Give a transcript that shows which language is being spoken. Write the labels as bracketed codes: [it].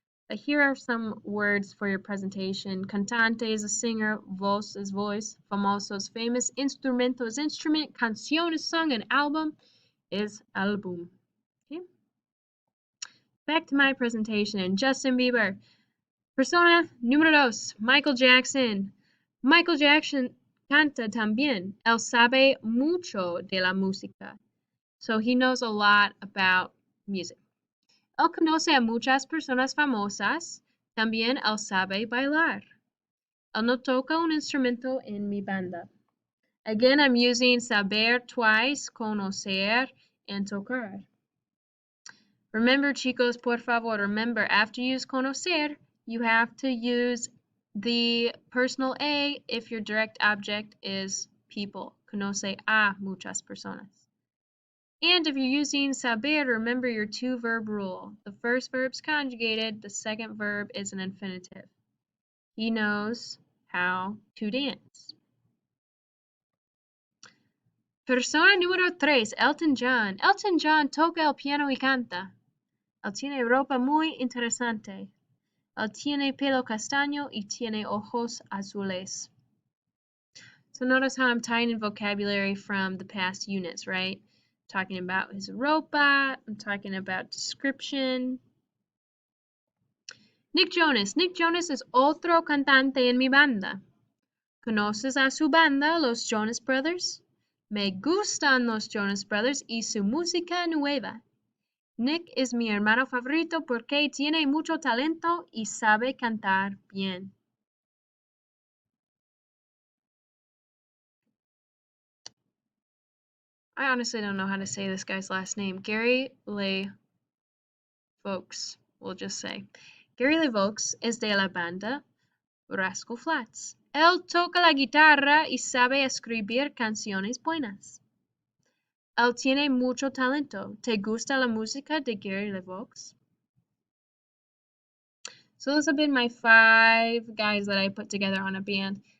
[en] But here are some words for your presentation. Cantante is a singer, voz is voice, famoso is famous, instrumento is instrument, canción is song, and album is álbum. Okay? Back to my presentation. [es] Justin Bieber. Persona número 2, Michael Jackson. Michael Jackson canta también. Él sabe mucho de la música. [en] So he knows a lot about music. [es] Él conoce a muchas personas famosas. También él sabe bailar. Él no toca un instrumento en mi banda. [en] Again, I'm using saber twice, conocer, and tocar. Remember, [es] chicos, por favor, [en] remember, after you use conocer, you have to use the personal A if your direct object is people. [es] Conoce a muchas personas. [en] And if you're using saber, remember your two-verb rule. The first verb's conjugated, the second verb is an infinitive. He knows how to dance. [es] Persona número 3, Elton John. Elton John toca el piano y canta. Él tiene ropa muy interesante. Él tiene pelo castaño y tiene ojos azules. [en] So notice how I'm tying in vocabulary from the past units, right? Talking about his ropa, I'm talking about description. [es] Nick Jonas. Nick Jonas es otro cantante en mi banda. ¿Conoces a su banda, los Jonas Brothers? Me gustan los Jonas Brothers y su música nueva. Nick es mi hermano favorito porque tiene mucho talento y sabe cantar bien. [en] I honestly don't know how to say this guy's last name. Gary LeVaux, we'll just say. [es] Gary LeVaux es de la banda Rascal Flatts. Él toca la guitarra y sabe escribir canciones buenas. Él tiene mucho talento. ¿Te gusta la música de Gary LeVaux? [en] So those have been my 5 guys that I put together on a band.